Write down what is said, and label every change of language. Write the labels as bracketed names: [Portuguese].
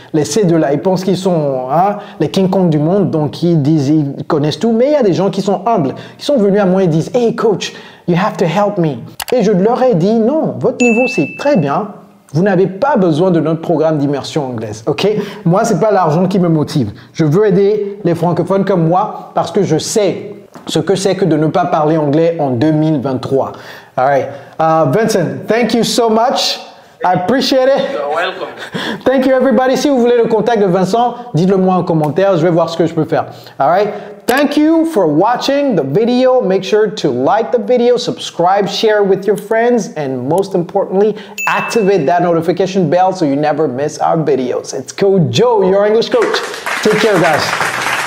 [French] Les C2 là, ils pensent qu'ils sont les King Kong du monde, donc ils disent ils connaissent tout, mais il y a des gens qui sont humbles, qui sont venus à moi et disent « [English] Hey coach, you have to help me ». [French] Et je leur ai dit « Non, votre niveau c'est très bien, vous n'avez pas besoin de notre programme d'immersion anglaise, ok? Moi, c'est pas l'argent qui me motive. Je veux aider les francophones comme moi parce que je sais ce que c'est que de ne pas parler anglais en 2023. [English] All right. Vincent, thank you so much. I appreciate it. You're welcome. Thank you everybody. [French] Si vous voulez le contact de Vincent, dites-le moi en commentaire. Je vais voir ce que je peux faire. [English] All right. Thank you for watching the video. Make sure to like the video, subscribe, share with your friends, and most importantly, activate that notification bell so you never miss our videos. It's Coach Joe, your English coach. Take care, guys.